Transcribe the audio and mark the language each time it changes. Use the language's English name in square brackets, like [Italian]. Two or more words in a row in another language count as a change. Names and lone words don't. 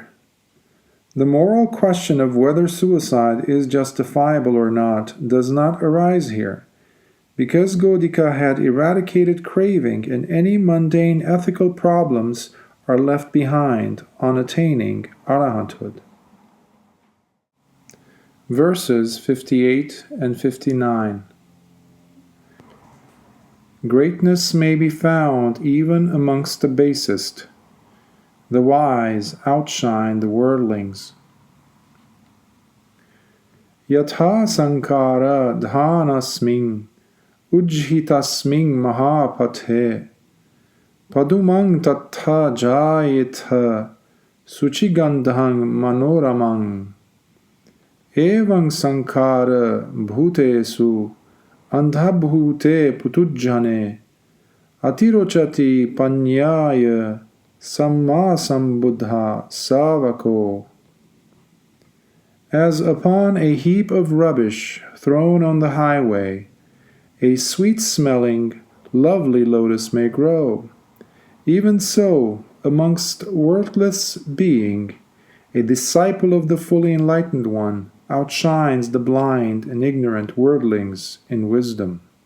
[English] The moral question of whether suicide is justifiable or not does not arise here, because Godhika had eradicated craving and any mundane ethical problems are left behind on attaining arahanthood. Verses 58 and 59. Greatness may be found even amongst the basest. The wise outshine the worldlings. [Pali] Yatha sankara dhanasming ujhitasming mahapathe padumang tattha jayitha suchigandhang manoramang evang sankara bhutesu andhabhute putujjane atirochati panyaya samma sambuddha savako. [English] As upon a heap of rubbish thrown on the highway, a sweet-smelling, lovely lotus may grow, even so, amongst worthless being, a disciple of the fully enlightened one outshines the blind and ignorant worldlings in wisdom.